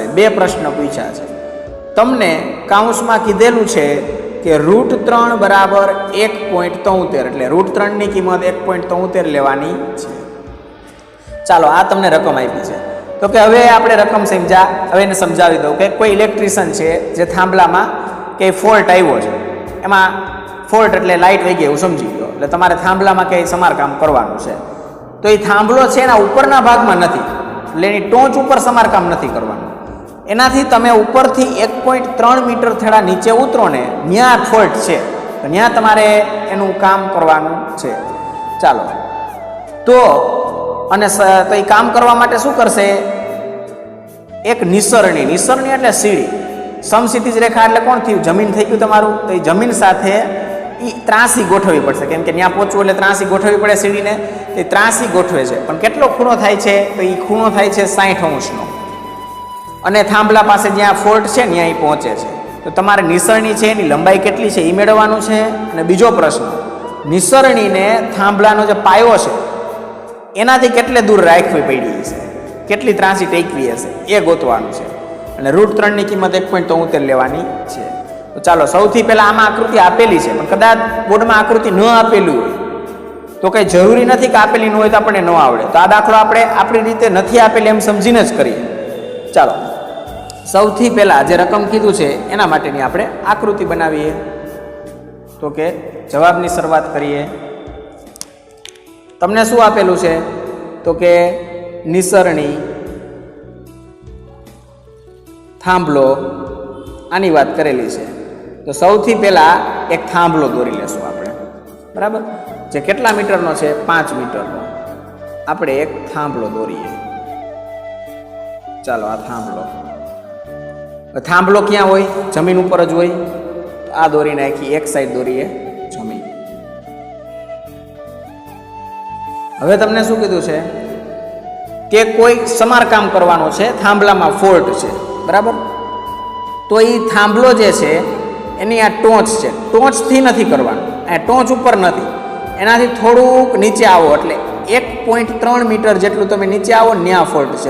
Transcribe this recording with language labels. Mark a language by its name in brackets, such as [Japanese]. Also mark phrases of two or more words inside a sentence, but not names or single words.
[Gujarati] 2 પ્રશ્ન પૂછ્યા છે। તમને કાઉંસમાં કીધેલું છે કે √3 બરાબર 1.73 એટલે √3 ની કિંમત 1.73 લેવાની છે। ચાલો આ તમને રકમ આપી છે તો કે હવે આપણે રકમ સમજા। હવે એને સમજાવી દઉં કે કોઈ ઇલેક્ટ્રિશિયન છે જે થાંભલામાં કે ફૉલ્ટ આવ્યો છે એમાં ફૉલ્ટ એટલે લાઇટ વહી ગઈ એવું સમજી લો એટલે તમારે થાંભલામાં કે સમારકામ કરવાનું છે। તો એ થાંભલો છે એના ઉપરના ભાગમાં નથી એટલે એની ટોંચ ઉપર સમારકામ નથી કરવાનું। એનાથી તમે ઉપરથી 1.3 મીટર થોડા નીચે ઉતરો ને ન્યાં ફૉલ્ટ છે તો ન્યાં તમારે એનું કામ કરવાનું છે। ચાલો તો અને તો યે કામ કરવા માટે શું કરશે? એક નિસરણી એટલે સીડી સમક્ષિતિજ રેખા એટલે કોણ થયું? જમીન થઈ ગયું તમારું। તો યે જમીન સાથે ઈ ત્રાસી ગોઠવવી પડશે કેમ કે ન્યાં પહોંચવું એટલે ત્રાસી ગોઠવવી પડે સીડીને। તો ત્રાસી ગોઠવે છે પણ કેટલો ખૂણો થાય છે? તો ઈ ખૂણો થાય છે 60° અને થાંભલા પાસે જ્યાં ફૉલ્ટ છે ન્યાં ઈ પહોંચે છે। તો તમારે નિસરણી છે એની લંબાઈ કેટલી છે ઈ મેળવવાનું છે। અને બીજો પ્રશ્ન નિસરણીને થાંભલાનો જે પાયો છે એનાથી કેટલે દૂર રાખવી પડી હશે કેટલી ત્રાસી ટેકવી હશે એ ગોતવાનું છે અને √3 ની કિંમત 1.73 લેવાની છે। તો ચાલો સૌથી પહેલા આમાં આકૃતિ આપેલી છે પણ કદાચ બોર્ડમાં આકૃતિ ન આપેલી હોય તો કંઈ જરૂરી નથી કે આપેલી ન હોય તો આપણે ન આવડે। તો આ દાખલો આપણે આપણી રીતે નથી આપેલી એમ સમજીને જ કરીએ। ચાલો સૌથી પહેલા જે રકમ કીધું છે એના માટેની આપણે આકૃતિ બનાવીએ। તો કે જવાબની શરૂઆત કરીએ। તમને શું આપેલું છે? તો કે નિસરણી થાંભલો આની વાત કરેલી છે। તો સૌથી પહેલા એક થાંભલો દોરી લેશું આપણે બરાબર જે કેટલા મીટરનો છે? 5 મીટરનો। આપણે એક થાંભલો દોરીએ। ચાલો આ થાંભલો થાંભલો ક્યાં હોય? જમીન ઉપર જ હોય। તો આ દોરી નાખી એક સાઇડ દોરીએ જમીન। હવે તમને શું કીધું છે કે કોઈ સમારકામ કરવાનો છે થાંભલામાં ફૉલ્ટ છે બરાબર। તો ઈ થાંભલો જે છે એની આ ટોંચ છે ટોંચથી નથી કરવાનું આ ટોંચ ઉપર નથી એનાથી થોડુંક નીચે આવો એટલે 1.3 મીટર જેટલું તમે નીચે આવો ન્યાં ફૉલ્ટ છે।